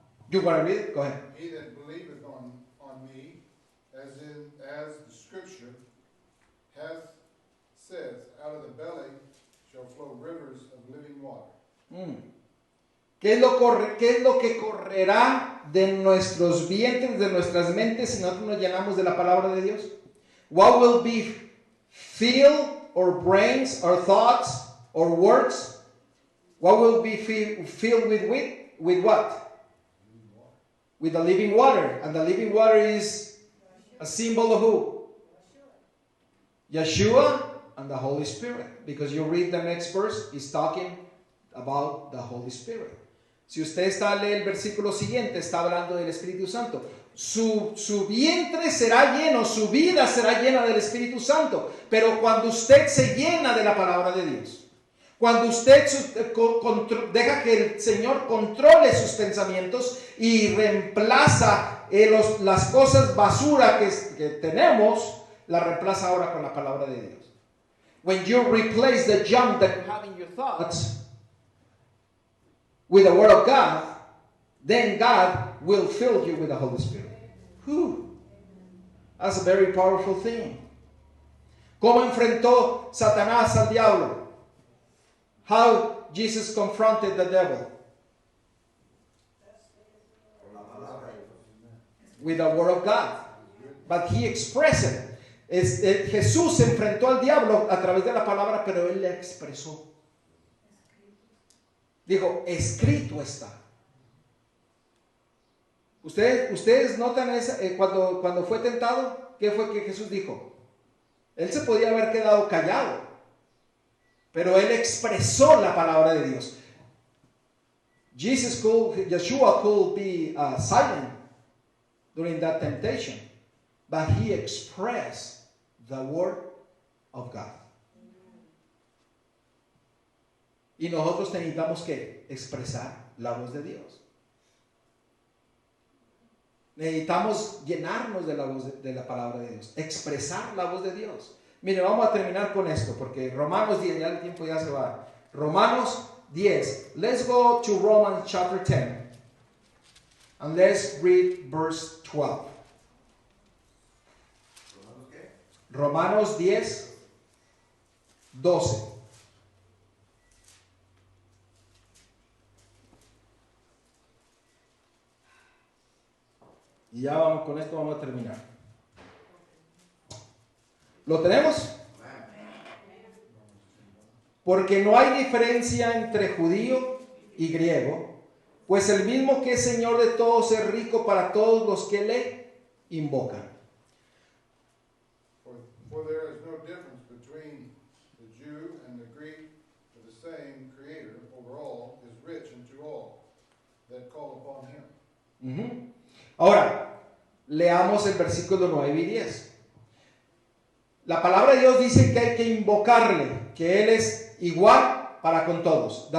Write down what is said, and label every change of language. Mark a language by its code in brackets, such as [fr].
[en] You want to read it? Go ahead. He that believeth on me, as the scripture hath said, out of the belly shall flow rivers of living water. [es] ¿Qué es lo que correrá de nuestros vientres, de nuestras mentes, si nosotros nos llenamos de la palabra de Dios? [en] What will be filled our brains, our thoughts, our words? What will be filled with what? With the living water. And the living water is a symbol of who? Yeshua and the Holy Spirit. Because you read the next verse, it's talking about the Holy Spirit. [es] Si usted lee el versículo siguiente, está hablando del Espíritu Santo. Su vientre será lleno, su vida será llena del Espíritu Santo. Pero cuando usted se llena de la palabra de Dios, cuando usted deja que el Señor controle sus pensamientos y reemplaza las cosas basura que tenemos, la reemplaza ahora con la palabra de Dios. [en] When you replace the junk that you have in your thoughts with the Word of God, then God will fill you with the Holy Spirit. Whew. That's a very powerful thing. [es] ¿Cómo enfrentó Satanás al diablo? [en] How Jesus confronted the devil? With the Word of God. But he expressed it. [es] Jesús enfrentó al diablo a través de la palabra, pero él le expresó. Dijo, escrito está. Ustedes notan cuando fue tentado, ¿qué fue que Jesús dijo? Él se podía haber quedado callado, pero él expresó la palabra de Dios. Yeshua could be silent during that temptation, but he expressed the word of God. Y nosotros necesitamos que expresar la voz de Dios. Necesitamos llenarnos de la voz de la palabra de Dios, expresar la voz de Dios. Mire, vamos a terminar con esto porque Romanos 10, ya el tiempo ya se va. Romanos 10. [en] Let's go to Romans chapter 10 and let's read verse 12. [es] Romanos 10, 12. Y ya vamos, con esto vamos a terminar. ¿Lo tenemos? Porque no hay diferencia entre judío y griego, pues el mismo que es Señor de todos es rico para todos los que le invocan. [en] For there is no difference between the Jew and the Greek, for the same Creator over all is rich unto all that call upon him. [es] Ahora, leamos el versículo 9 y 10. La palabra de Dios dice que hay que invocarle, que Él es igual para con todos.